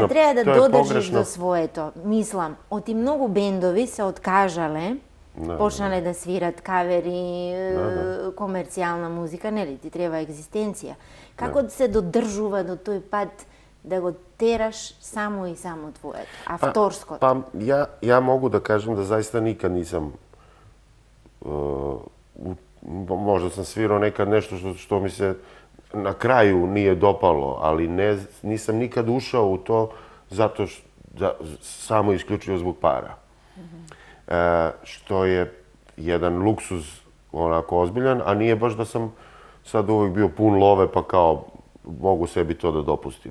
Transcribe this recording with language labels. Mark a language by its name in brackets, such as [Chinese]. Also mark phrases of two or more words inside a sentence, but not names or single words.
[Macedonian] Ама треба да додржиш до своето. Мислам, оти многу бендови се откажале, почнале да свират кавери, комерцијална музика, нели, ти треба екзистенција. Како да се додржува до тој пат да го тераш само и само твоето, авторското? [Serbian] Па, ја могу да кажем да заиста никад нисам možda sam svirao nekad nešto što mi se na kraju nije dopalo, ali nisam nikad ušao u to zato samo isključivo zbog para. Što je jedan luksuz onako ozbiljan, a nije baš da sam sad uvijek bio pun love pa kao mogu sebi to da dopustim.